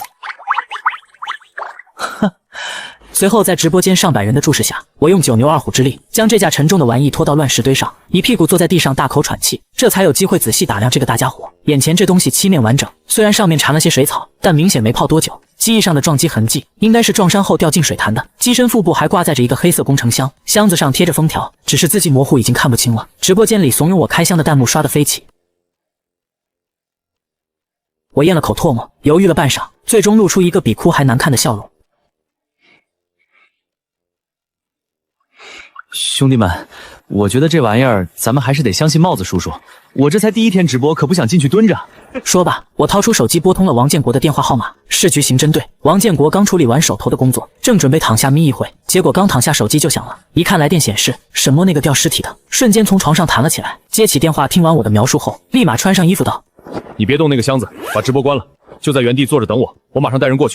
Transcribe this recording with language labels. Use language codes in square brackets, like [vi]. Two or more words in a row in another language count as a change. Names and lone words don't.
[zh] 隨後在直播間上百人的注視下，我用9牛2虎之力將這架沉重的玩意拖到亂石堆上，一屁股坐在地上大口喘氣，這才有機會仔細打量這個大家伙。眼前這東西漆面完整，雖然上面纏了些水草，但明顯沒泡多久。機翼上的撞擊痕跡應該是撞傷後掉進水潭的。機身腹部還掛載着一個黑色工程箱，箱子上貼着封條，只是字跡模糊，已經看不清了。直播間裡慫恿我開箱的彈幕刷得飛起。我咽了口唾沫，猶豫了半晌，最終露出一個比哭還難看的笑容。兄弟们，我觉得这玩意儿咱们还是得相信帽子叔叔。我这才第1天直播，可不想进去蹲着。说罢，我掏出手機撥通了王建國的電話號碼，市局刑偵隊。王建國剛處理完手頭的工作，正準備躺下眯一會，結果剛躺下手機就響了。一看來電顯示沈墨那個掉屍體的，瞬間從床上彈了起來。接起電話，聽完我的描述後，立馬穿上衣服道： 你別動那個箱子，把直播關了，就在原地坐着等我，我馬上帶人過去。